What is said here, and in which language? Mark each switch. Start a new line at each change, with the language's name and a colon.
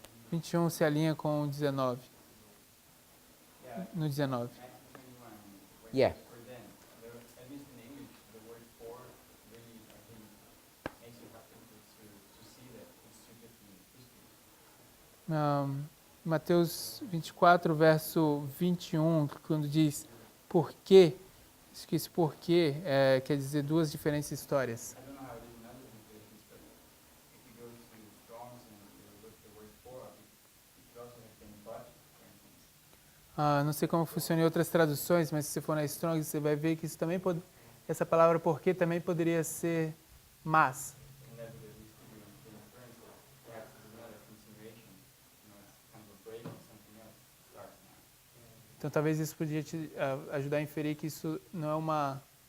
Portuguese: 21 se alinha com o 19. No 19.
English: Yeah. For them, at least in English, the word for really, I think, makes you have to see that it's two different histories.
Portuguese: Mateus 24, verso 21, quando diz porquê, esqueci porquê, quer dizer duas diferentes histórias.
English: I don't know how it is in other translations, but if you go to Strong's and you look the word for, it could also have been but, for instance.
Portuguese: Não sei como funciona em outras traduções, mas se você for na Strong, você vai ver que isso também essa palavra porquê também poderia ser mas.
English: And that would at least give you the inference that perhaps this is not a continuation, it's kind of a break and something else starts now.
Portuguese: Então talvez isso podia te ajudar a inferir que isso não é uma...